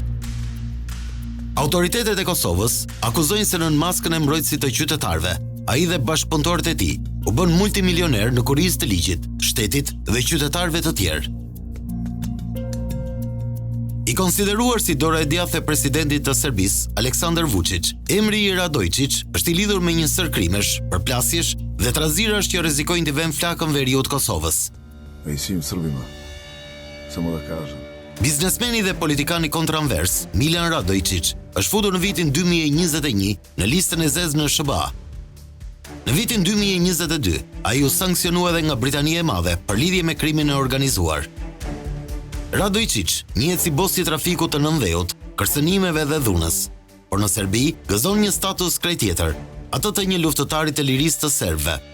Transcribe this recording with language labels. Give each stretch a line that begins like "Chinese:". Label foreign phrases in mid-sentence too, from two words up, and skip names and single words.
Albanian: Autoritetet e Kosovës akuzojnë se nën maskën e mbrojtësit të qytetarëve, ai dhe bashkëpunëtorët e tij u bën multimilioner në kurrizë të ligjit, shtetit dhe qytetarëve të tjerë. I konsideruar si dora e djathtë e presidentit të Serbisë, Aleksandar Vučić, emri i Radojčić është i lidhur me një sër krimesh, përplasjesh dhe trazirash që rrezikojnë të vënë flakën veriut Kosovës.
Serbian: I svim Srbima, samo da kažem.
Albanian: Biznesmeni dhe politikani kontranvers, Milan Radojčić, është futur në vitin 2021 në listën e zezë në SBA. Në vitin 2022, ai u sankcionua edhe nga Britania e Madhe për lidhje me krimin e organizuar. Radojčić njihet si bosi i trafikut të nëndheut, kërcënimeve dhe dhunës, por në Serbi gëzon një status krejt tjetër, atë të një luftëtari të lirisë të serbëve.